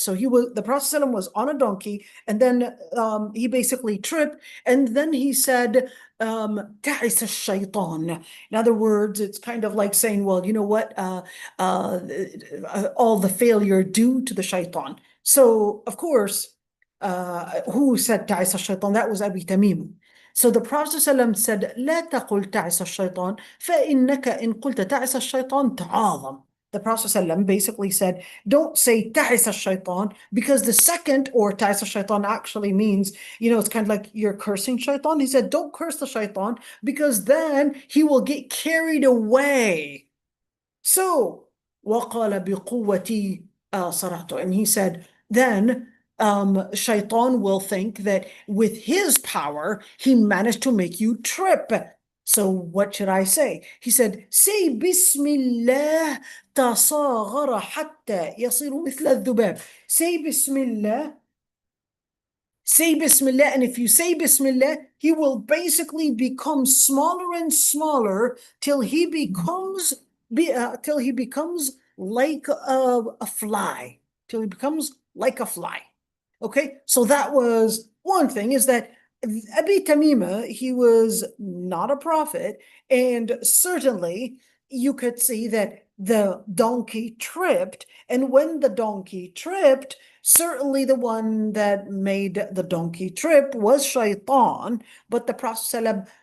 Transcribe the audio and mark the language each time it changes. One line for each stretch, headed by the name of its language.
English: So the Prophet ﷺ was on a donkey, and then he basically tripped, and then he said,
Arabic: تعس الشيطان.
English: In other words, it's kind of like saying, well, you know what? All the failure due to the shaitan. So, of course, who said
Arabic: تعس الشيطان?
English: That was Abi Tamim. So the Prophet ﷺ said,
Arabic: لا تقل تعس الشيطان فإنك إن قلت تعس الشيطان تعاظم.
English: The Prophet ﷺ basically said, don't say ta'is al-shaytan, because the second, or ta'is al-shaytan, actually means, it's kind of like you're cursing shaitan. He said, don't curse the shaitan, because then he will get carried away. So,
Arabic: وَقَالَ بِقُوَّتِي صَرَعْتُ.
English: And he said, then shaitan will think that with his power, he managed to make you trip. So what should I say? He said, say Bismillah
Arabic: تصاغر حتى يصير مثل الذباب.
English: Say Bismillah. Say Bismillah, and if you say Bismillah, he will basically become smaller and smaller till he becomes like a fly. Till he becomes like a fly. Okay, so that was one thing, is that Abi Tamima, he was not a prophet, and certainly you could see that the donkey tripped, and when the donkey tripped, certainly the one that made the donkey trip was shaitan, but the Prophet